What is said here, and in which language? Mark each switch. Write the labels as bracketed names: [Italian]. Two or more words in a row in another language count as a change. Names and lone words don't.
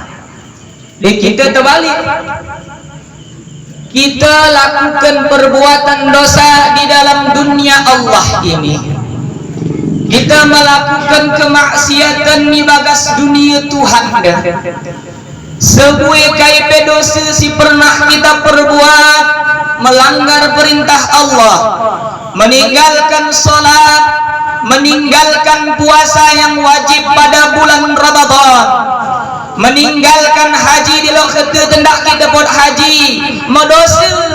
[Indonesian] Dan kita terbalik, kita lakukan perbuatan dosa di dalam dunia Allah ini, kita melakukan kemaksiatan di bagas dunia Tuhan dah. Sebuah kaipe dosa si pernah kita perbuat, melanggar perintah Allah, meninggalkan salat, meninggalkan puasa yang wajib pada bulan Ramadan, meninggalkan haji di lokasi tendak kita buat haji, mendosa.